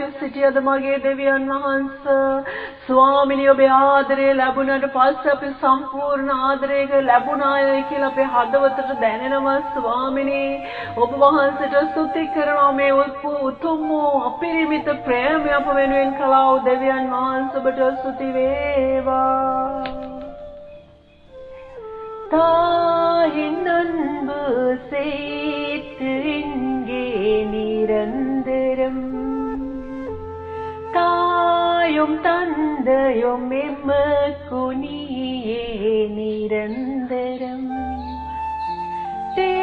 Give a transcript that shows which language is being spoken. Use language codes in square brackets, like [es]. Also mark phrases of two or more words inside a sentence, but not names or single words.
[si] සිටියද මගේ දෙවියන් වහන්සේ ස්වාමිනේ ඔබේ ආදරේ ලැබුණාට පස්සේ අපි සම්පූර්ණ ආදරයක ලැබුණාය කියලා අපේ හදවතට දැනෙනවා ස්වාමිනේ ඔබ වහන්සේට ස්තුති කරනවා මේ උතුම් අපරිමිත ප්‍රේමය අප වෙනුවෙන් කළා වූ දෙවියන් වහන්සේ ඔබට ස්තුති වේවා [ta] தாயின் அன்பு சேர்த்து இங்கே நிரந்தரம் தாயும் தந்தையும் எம்மக்கு நீயே நிரந்தரம்